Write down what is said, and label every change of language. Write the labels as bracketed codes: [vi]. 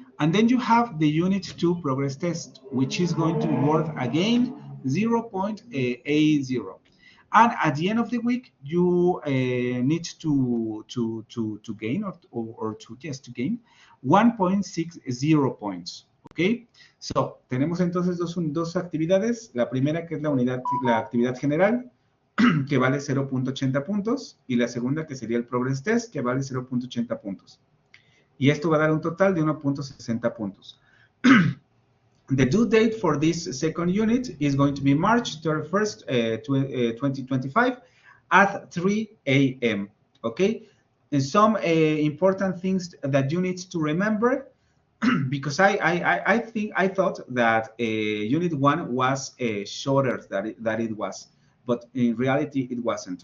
[en] And then you have the Unit 2 progress test, which is going to be worth again 0.80. And at the end of the week, you need to gain to gain 1.60 points. [es] ¿Ok? So, tenemos entonces dos actividades. La primera que es la actividad general, que vale 0.80 puntos, y la segunda que sería el Progress Test, que vale 0.80 puntos. Y esto va a dar un total de 1.60 puntos. [en] The due date for this second unit is going to be March 31st, 2025 at 3 a.m. Okay? And some important things that you need to remember, because I thought that Unit 1 was shorter than it was, but in reality it wasn't.